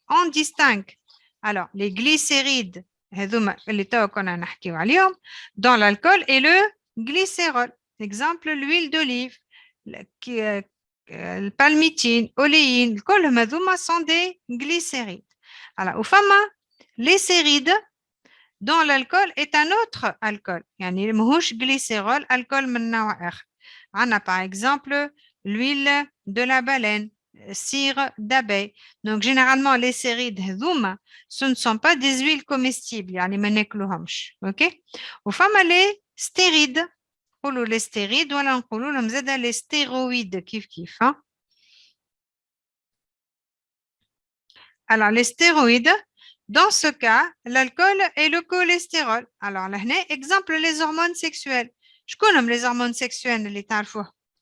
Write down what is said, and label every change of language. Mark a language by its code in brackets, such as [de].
[fr] On distingue alors les glycérides dans l'alcool et le glycérol. Exemple, l'huile d'olive, le palmitine, oléine, كلهم sont des glycérides. Alors, au fama, les sérides dans l'alcool est un autre alcool. [ar] يعني ماهوش glycérol, alcool من نوع آخر. [fr] On a par exemple l'huile de la baleine, cire d'abeille. Donc, généralement, les sérides هذوما, ce ne sont pas des huiles comestibles. [ar] يعني ما ناكلوهمش. OK? وفما les stérides. نقولوا les stérides ولا نقولوا لهم زادا les stéroïdes كيف كيف. Hein? [fr] Alors, les stéroïdes, dans ce cas, l'alcool et le cholestérol. Alors, là, exemple, les hormones sexuelles. Je connais les hormones sexuelles, les تعرفوها.